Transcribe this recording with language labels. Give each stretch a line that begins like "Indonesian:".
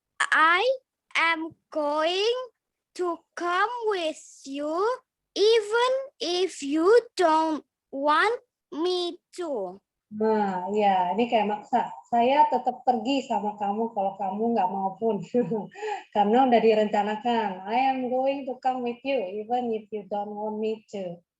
English: I am going to come with you even if you don't want me to.
Indonesian: Nah, ya, ini kayak maksa. Saya tetap pergi sama kamu kalau kamu nggak mau pun. Karena udah direncanakan.
English: I am going to come with you even if you don't want me to.